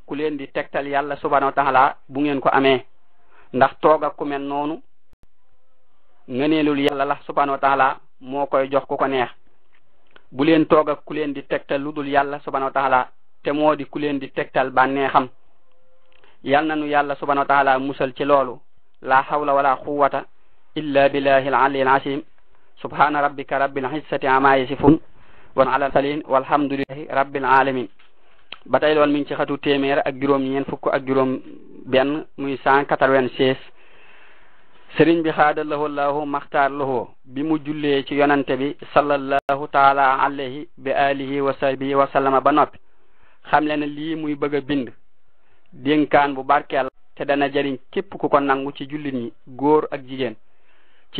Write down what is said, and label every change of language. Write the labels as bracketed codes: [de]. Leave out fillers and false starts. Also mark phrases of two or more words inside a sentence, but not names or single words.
[wo] ku leen di tegtal yàlla [ar] سبحانه وتعالى [wo] bu ngeen ko amee ndax toog ak ku mel noonu ngëneelul yàlla la [ar] سبحانه وتعالى [wo] moo koy jox ku ko neex bu leen toog ak ku leen di tegtal lu dul yàlla [ar] سبحانه وتعالى [wo] te moo di ku leen di tegtal bànneexam yal na nu yàlla [ar] سبحانه وتعالى [wo] musal ci loolu [ar] لا حول ولا قوة إلا بالله العلي العظيم سبحان ربك رب العزة عما يصفون وسلام على المرسلين والحمد لله رب العالمين [wo] ba tey loolu mi ngi ci xatu téeméer ak juróom ñeent fukk ak juróom benn muy 196 sëriñ bi [ar] خار الله له [wo] maxtaar lahu bi mu jullee ci yonante bi [ar] صلى الله تعالى عليه وعلى آله وصحبه وسلم [wo] ba noppi xam le ne lii muy bëgg a bind dénkaan bu barkeel te dana jariñ képp ku ko nangu ci jullit ñi góor ak jigéen ci